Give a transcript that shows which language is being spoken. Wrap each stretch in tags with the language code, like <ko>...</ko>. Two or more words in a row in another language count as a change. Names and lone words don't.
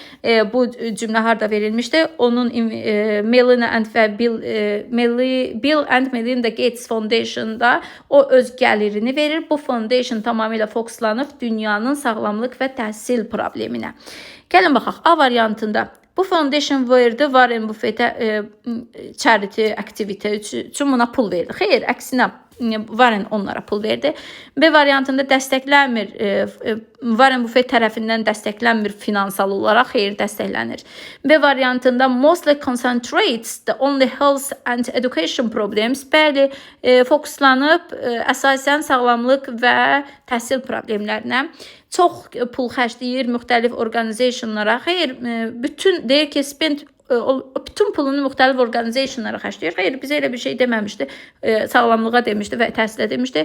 <az>Bu cümlə harda verilmişdi? Onun Melinda və Bill and Melinda Gates Foundation'da o öz gəlirini verir. Bu foundation tamamilə fokuslanıb dünyanın sağlamlıq və təhsil probleminə. Gəlin baxaq. A variantında bu foundation verdi Warren Buffettə</az> <en>charity activity</en> <az>üçün buna pul verdi. Xeyr, əksinə Warren onlara pul verdi. B variantında dəstəklənmir. Warren Buffett tərəfindən dəstəklənmir finansal olaraq, xeyr, dəstəklənir. B variantında</az> <en>mostly concentrates on the health and education problems.</en> <az>Bəli, fokuslanıb əsasən sağlamlıq və təhsil problemlərinə. Çox pul xərcləyir müxtəlif organizationlara. Xeyr, deyir ki, bütün pulunu müxtəlif organizationlara xərcləyir. Xeyr, bizə elə bir şey deməmişdi. Sağlamlığa demişdi və təhsilə demişdi.</az>